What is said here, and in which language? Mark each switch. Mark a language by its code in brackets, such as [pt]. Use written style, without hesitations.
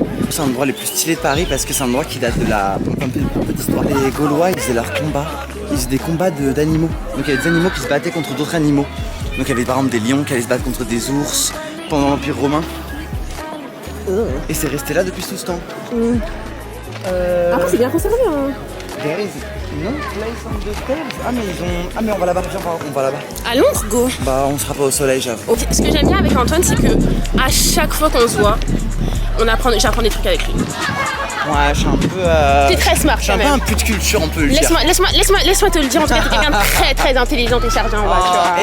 [fr] C'est un endroit les plus stylés de Paris parce que c'est un endroit qui date de la. Un peu d'histoire. Les Gaulois, ils faisaient leurs combats. Ils faisaient des combats d'animaux. Donc il y avait des animaux qui se battaient contre d'autres animaux. Donc il y avait par exemple des lions qui allaient se battre contre des ours pendant l'Empire romain. Et c'est resté là depuis tout ce temps. Après, c'est bien conservé, hein. [en] There is no place on the stairs. [fr] Ah mais ils ont. Ah mais on va là-bas, viens, on va là-bas. Allons, go. Bah on sera pas au soleil, j'avoue. Ce que j'aime bien avec Antoine, c'est que à chaque fois qu'on se voit, j'apprends des trucs avec lui. Ouais, je suis un peu. T'es très smart, je suis un peu un put de culture, on peut le dire. Laisse-moi te le dire. En tout cas, t'es quelqu'un de très très intelligent et chargé en bas, tu vois.